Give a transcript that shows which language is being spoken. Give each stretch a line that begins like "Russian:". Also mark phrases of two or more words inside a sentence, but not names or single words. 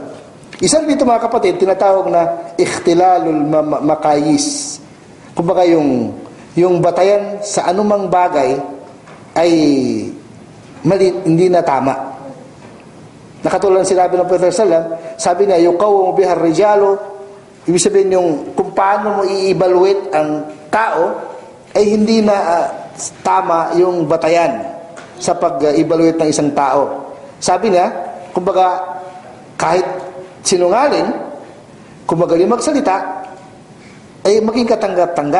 Filipino: Isang dito mga kapatid, tinatawag na
Arabic: اختلال المقاييس.
Filipino: Kumbaga yung batayan sa anumang bagay ay mali, hindi na tama. Nakatulad ng sinabi ng Propeta Sallam, sabi niya,
Arabic: يقوم بها الرجال,
Filipino: ibig sabihin yung kung paano mo i-evaluate ang tao, ay hindi na tama yung batayan sa pag-evaluate ng isang tao. Sabi niya, kumbaga, kahit sinungaling, kung magaling magsalita, ay maging katanggap-tanggap.